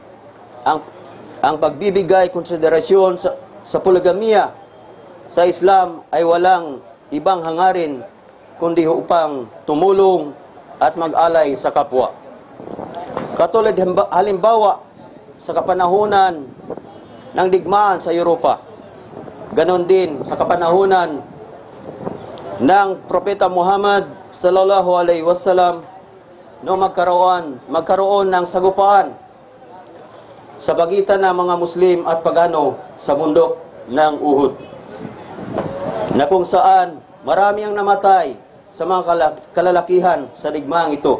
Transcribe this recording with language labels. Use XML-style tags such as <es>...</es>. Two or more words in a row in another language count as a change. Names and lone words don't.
<tl>Ang pagbibigay konsiderasyon sa polygamiya sa Islam ay walang ibang hangarin kundi upang tumulong at mag-alay sa kapwa. Katulad halimbawa sa kapanahunan ng digmaan sa Europa, ganon din sa kapanahunan ng Propeta Muhammad</tl> <ar>صلى الله عليه وسلم,</ar> <tl>noong magkaroon ng sagupaan sa pagitan ng mga Muslim at pagano sa bundok ng Uhud, na kung saan marami ang namatay sa mga kalalakihan sa digmaang ito.</tl>